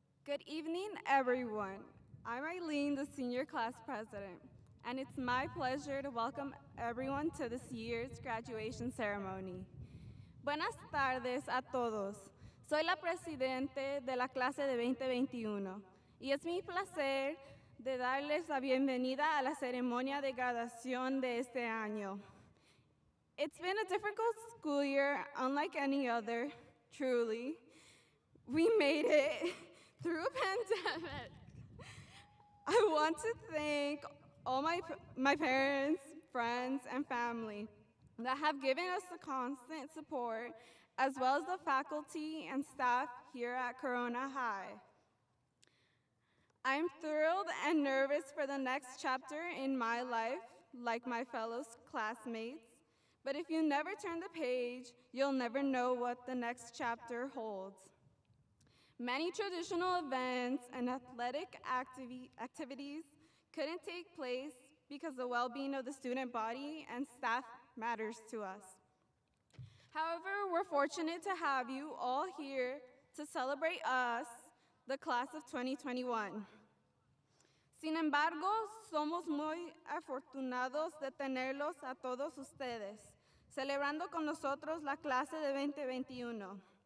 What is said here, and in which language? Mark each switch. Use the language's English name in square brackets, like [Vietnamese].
[English] Good evening, everyone. I'm Eileen, the senior class president, and it's my pleasure to welcome everyone to this year's graduation ceremony. [Spanish] Buenas tardes a todos. Soy la presidente de la clase de 2021 y es mi placer de darles la bienvenida a la ceremonia de graduación de este año. [English] It's been a difficult school year, unlike any other, truly. We made it through a pandemic. I want to thank all my parents, friends, and family that have given us the constant support, as well as the faculty and staff here at Corona High. I'm thrilled and nervous for the next chapter in my life, like my fellow classmates, but if you never turn the page, you'll never know what the next chapter holds. Many traditional events and athletic activities couldn't take place because the well-being of the student body and staff matters to us. However, we're fortunate to have you all here to celebrate us, the class of 2021. [Spanish] Sin embargo, somos muy afortunados de tenerlos a todos ustedes, celebrando con nosotros la clase de 2021.